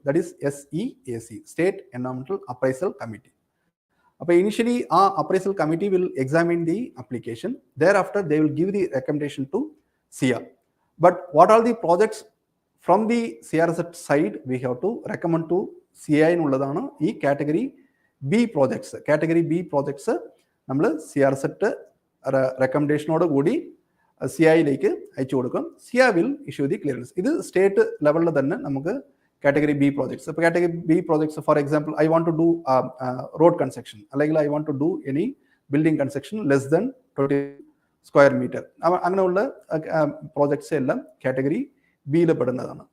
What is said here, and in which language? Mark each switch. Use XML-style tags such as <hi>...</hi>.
<en>That is SEAC, state എൻവയോൺമെന്റൽ appraisal committee.</en> <ml>അപ്പോൾ</ml> <en>Initially ആ appraisal committee will examine the application. Thereafter they will give the recommendation to SIA. But what are the projects from the CRZ side we have to recommend to CI</en> <ml>എന്നുള്ളതാണ് ഈ</ml> <en>Category B projects.</en> <ml>Category B projects നമ്മൾ CRZ റെക്കമെൻഡേഷനോട് കൂടി CIയിലേക്ക് അയച്ചു കൊടുക്കും. SIA</ml> <en>Will issue the clearance.</en> <ml>ഇത് state ലെവലിൽ തന്നെ നമുക്ക് കാറ്റഗറി ബി പ്രോജക്ട്സ്. ഇപ്പോൾ</ml> <en>category B projects for example I want to do road construction,</en> <ml>അല്ലെങ്കിൽ</ml> <en>I want to do any building construction less than 20 square metre,</en> <ml>അങ്ങനെയുള്ള projects എല്ലാം category ബിയിൽ പെടുന്നതാണ്.</ml>